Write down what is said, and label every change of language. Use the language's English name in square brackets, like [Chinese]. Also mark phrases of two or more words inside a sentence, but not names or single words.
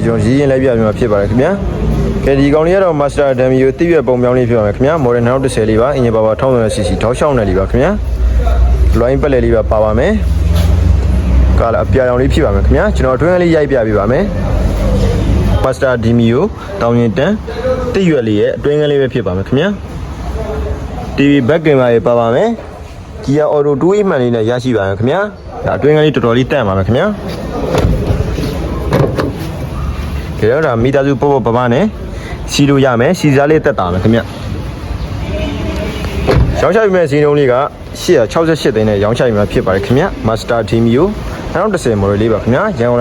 [Burmese] ကျွန်တော်ရည်ရင်လိုက်ပြပြမှာဖြစ်ပါတယ်ခင်ဗျကဲဒီကောင်လေးကတော့ Master Damio တိရွက်ပုံပြောင်းလေးဖြစ်ပါမယ်ခင်ဗျ Model 2010လေးပါအင်ဂျင်ပါပါ 1000cc တောက်လျှောက်နယ်လေးပါခင်ဗျ line ပက်လက်လေးပါပါမယ်ကာလာအပြာရောင်လေးဖြစ်ပါမယ်ခင်ဗျကျွန်တော်အတွင်းလေးရိုက်ပြပေးပါမယ် Master Damio တောင်ရင်တန်းတိရွက်လေးရဲ့အတွင်းကလေးပဲဖြစ်ပါမယ်ခင်ဗျ [English] TV back camera [Burmese] ပါပါမယ်Kia Auto 2A မှန်လေးနဲ့ရရှိပါမယ်ခင်ဗျာဒါအတွင်းကလေးတော်တော်လေးတန့်ပါမယ်ခင်ဗျာ ကြည့်ရတာမီတာစုပေါ့ပပနဲ့စီလို့ရမယ်စီစားလေးတက်တာမယ်ခင်ဗျာရောင်းချပြမယ့်ဈေးနှုန်းလေးက868သိန်းနဲ့ရောင်းချပြမှာဖြစ်ပါတယ်ခင်ဗျာ Master Damio 2010 model လေးပါခင်ဗျာရန်ကုန်လို